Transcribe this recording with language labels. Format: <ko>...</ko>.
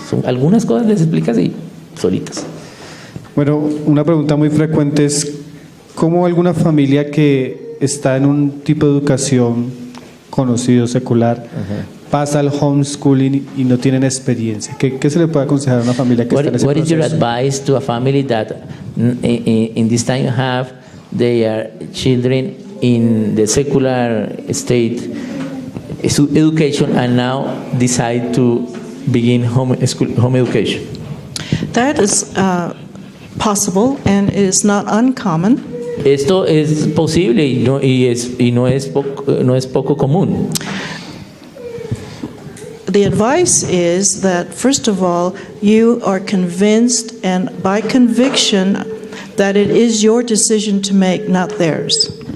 <es>Son algunas cosas les explicas y solitas. Bueno, una pregunta muy frecuente es: ¿cómo alguna familia que está en un tipo de educación conocido, secular, pasa al homeschooling y no tienen experiencia? ¿Qué se le puede aconsejar a una familia que está en ese proceso?</es> <en>What is your advice to a family that in this time have their children in the secular state education and now decide to begin home education? That is possible and is not uncommon.</en> <es>Esto es posible y no es poco común.</es> <en>The advice is that, first of all, you are convinced and by conviction that it is your decision to make, not theirs.</en>